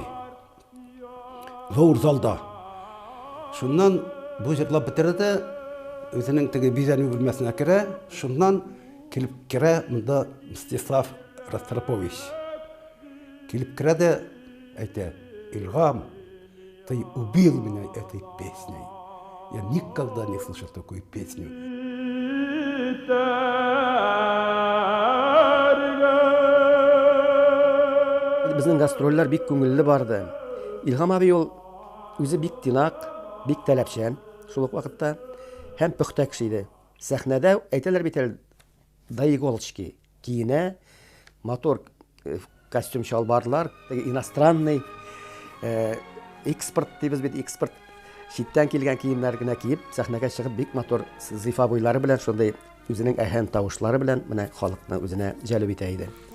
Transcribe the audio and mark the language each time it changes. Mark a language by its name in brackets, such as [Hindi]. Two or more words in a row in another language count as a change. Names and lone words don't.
[Tatar] Зур залда. Шуннан бу җырлап бетерде, үзенең теге бизәнү бүлмәсенә керә, шуннан килеп керә монда Мстислав Ростропович. Килеп керә дә әйтә: "Илһам, [Russian] ты убил меня этой песней. Я никогда не слышал такую песню". [Tatar] Безнең гастрольләр бик күңелле барды. Илһам абый ул үзе бик тинак, бик таләпчән, шул ук вакытта һәм пөхтә кеше иде. Сәхнәдә әйтәләр бит әле Даиголочки киенә, мотор костюм чалбарлар, [Russian] иностранный экспорт [Tatar] дибез бит, экспорт читтән килгән киемнәр генә киеп, сәхнәгә чыгып бик мотор зифа буйлары белән, шундый үзенең әһәм тавышлары белән менә халыкны үзенә җәлеп итә иде.